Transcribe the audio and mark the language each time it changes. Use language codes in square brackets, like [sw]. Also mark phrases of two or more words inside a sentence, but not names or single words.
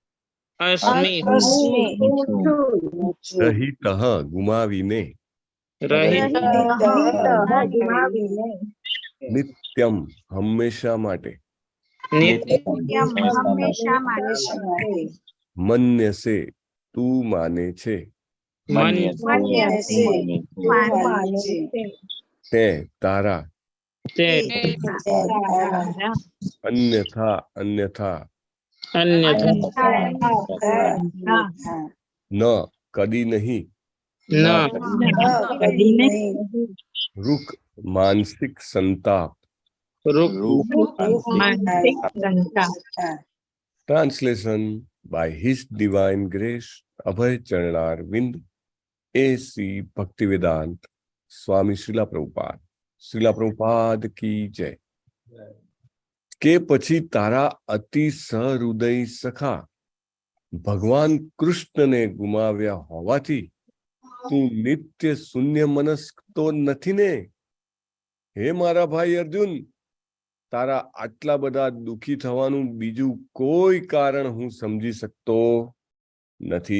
[gu] રહિત ગુમાવીને, નિત્યમ હંમેશા માટે, મન્યસે તું માને છે, તે તારા, અન્યથા ન કદી નહીં, રૂક માનસિક સંતાપ. [en] Translation by His Divine Grace Abhay Charanar Vind A.C. [hi] Bhaktivedant Swami Srila Prabhupada की जय. [gu] કે પછી તારા અતિ સહૃદય સખા ભગવાન કૃષ્ણને ગુમાવ્યા હોવાથી તું નિત્ય શૂન્ય મનસ્ક તો નથી ને? હે મારા ભાઈ અર્જુન, તારા આટલા બધા દુઃખી થવાનું બીજું કોઈ કારણ હું સમજી શકતો નથી.